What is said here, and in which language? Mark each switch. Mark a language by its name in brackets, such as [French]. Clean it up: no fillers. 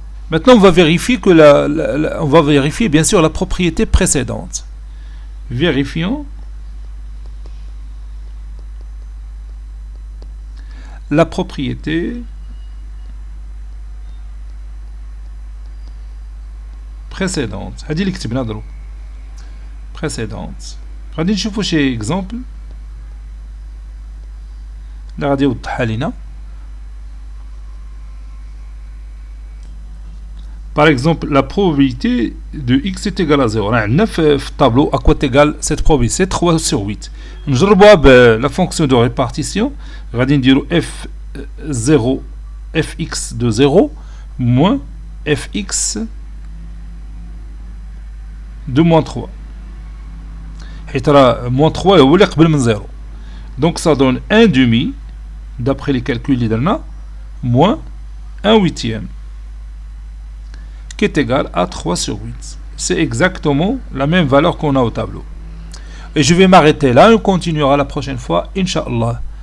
[French] Maintenant, on va vérifier on va vérifier bien sûr la propriété précédente. Vérifions la propriété précédente. [Arabic] هذه اللي كتبنا دروك. précédente. غادي نشوفوا شي اكزامبل اللي غادي يوضحها لينا. [French] Par exemple, la probabilité de x est égale à 0. On a [Arabic] في الطابلو [French] à quoi est égale cette probabilité? C'est 3 sur 8. [Arabic] نجربوها بلا fonction de répartition. غادي نديرو f0 [French] fx de 0 moins fx de moins 3. [Arabic] حيت راه moins 3 هو اللي قبل من 0. [French] Donc ça donne 1 demi d'après les calculs [Arabic] اللي درنا [French] moins 1 huitième qui est égal à 3 sur 8. C'est exactement la même valeur qu'on a au tableau. Et je vais m'arrêter là, on continuera la prochaine fois, Inch'Allah.